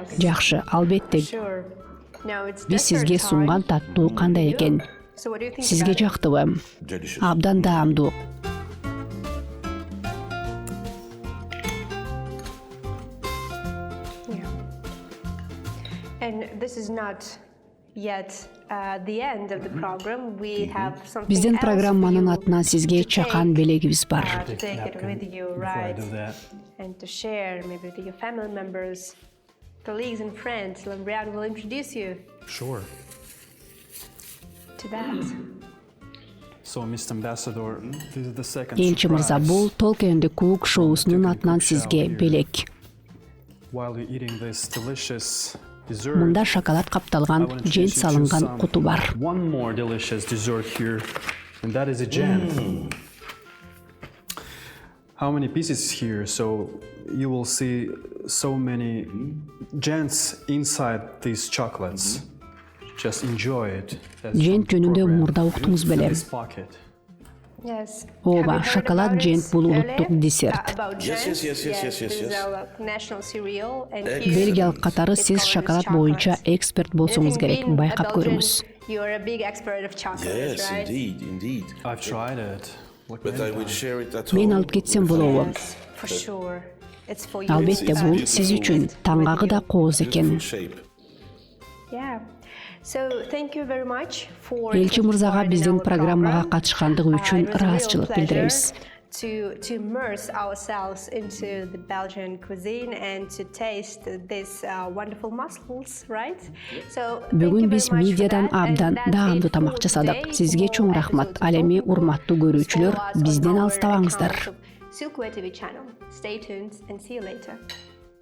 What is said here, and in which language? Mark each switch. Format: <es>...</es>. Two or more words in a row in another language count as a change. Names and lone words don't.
<ky>Жакшы, албетте.</ky> <en>sure. Now it's</en> <ky>Биз сизге</ky> <en>dessert time.</en> <ky>сунган таттуу кандай экен?</ky> <en>So what do you think</en> <ky>Сизге</ky> <en>about it?</en> <ky>жактыбы?</ky> <en>Delicious.</en> <ky>Абдан даамдуу.</ky> <en>Yeah. And this is not yet the end of the program. We have something</en> <ky>Биздин</ky> <en>else</en> <ky>программанын</ky> <en>for you</en> <ky>атынан сизге</ky> <en>to</en> <ky>чакан</ky> <en>take,</en> <ky>белегибиз бар.</ky> <en>to take it with you, Before I right? do that. And to share maybe with your family members, colleagues and friends. Lambrian will introduce you Sure. to that. So, Mr. Ambassador, this is the second</en> <ky>Элчи мырза,</ky> <en>surprise.</en> <ky>бул Talk and Cook шоусунун атынан сизге белек.</ky> <en>While you're eating this delicious dessert,</en> <ky>Мында шоколад капталган,</ky> <en>I want to</en> <ky>жент</ky> <en>introduce you</en> <ky>салынган</ky> <en>some-</en> <ky>куту бар.</ky> <en>One more delicious dessert here, and that is a jam. How many pieces here? So you will see so many gems inside these chocolates. Just enjoy it. That's</en> <ky>Жент</ky> <en>from the</en> <ky>жөнүндө</ky> <en>program.</en> <ky>мурда уктуңуз беле.</ky> <en>This pocket. Yes.</en> <ky>Ооба,</ky> <en>Have you heard</en> <ky>шоколад</ky> <en>about</en> <ky>жент</ky> <en>it</en> <ky>бул</ky> <en>earlier?</en> <ky>улуттук десерт.</ky> <en>About Yes, gems? yes, yes, yes, yes, This is yes. our national cereal, and here</en> <ky>Бельгиялык катары</ky> <en>it's</en> <ky>сиз</ky> <en>called</en> <ky>шоколад</ky> <en>chocolates.</en> <ky>боюнча эксперт</ky> <en>And I</en> <ky>болсоңуз</ky> <en>think</en> <ky>керек.</ky> <en>being a</en> <ky>Байкап</ky> <en>Belgian,</en> <ky>көрүңүз.</ky> <en>You're a big expert of chocolates, Yes, right? indeed. I've tried it. Like But many I will times. share it at</en> <ky>Мен</ky> <en>home.</en> <ky>алып кетсем болобу?</ky> <en>Yes, for sure. It's for you.</en> <ky>Албетте, бул сиз үчүн таңгагы да кооз экен.</ky> <en>Beautiful shape. Yeah. So thank you very much for</en> <ky>Элчи мырзага</ky> <en>taking part in</en> <ky>биздин</ky> <en>our</en> <ky>программага</ky> <en>program.</en> <ky>катышкандыгы үчүн</ky> <en>It was a real</en> <ky>ыраазычылык</ky> <en>pleasure</en> <ky>билдиребиз.</ky> <en>To immerse ourselves into the Belgian cuisine and to taste these wonderful mussels, right? So thank you</en> <ky>Бүгүн</ky> <en>very</en> <ky>биз</ky> <en>much for</en> <ky>медиадан</ky> <en>that, and</en> <ky>абдан</ky> <en>that's</en> <ky>даамдуу</ky> <en>it for</en> <ky>тамак жасадык.</ky> <en>today.</en> <ky>Сизге чоң</ky> <en>More</en> <ky>рахмат.</ky> <en>episodes</en> <ky>Ал эми</ky> <en>will follow.</en> <ky>урматтуу көрүүчүлөр,</ky> <en>Follow us on</en> <ky>бизден</ky> <en>our</en> <ky>алыстабаңыздар.</ky> <en>accounts of Silkway TV channel. Stay tuned and see you later.</en>